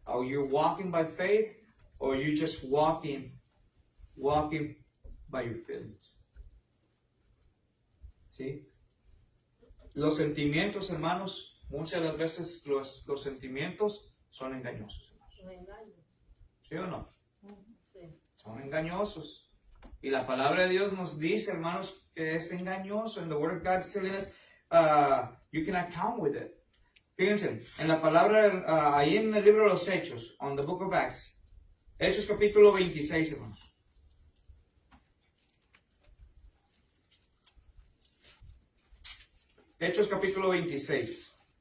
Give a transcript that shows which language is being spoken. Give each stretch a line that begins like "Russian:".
English: Are you walking by faith or are you just walking by your feelings?
Spanish: ¿Sí? Los sentimientos, hermanos, muchas de las veces los sentimientos son engañosos, hermanos. Los engaños. ¿Sí o no? Sí. Son engañosos. Y la palabra de Dios nos dice, hermanos, que es engañoso.
English: And the word of God is telling us, you cannot count with it.
Spanish: Fíjense, en la palabra, ahí en el libro de los Hechos,
English: on the book of Acts,
Spanish: Hechos capítulo 26, hermanos. Hechos capítulo 26.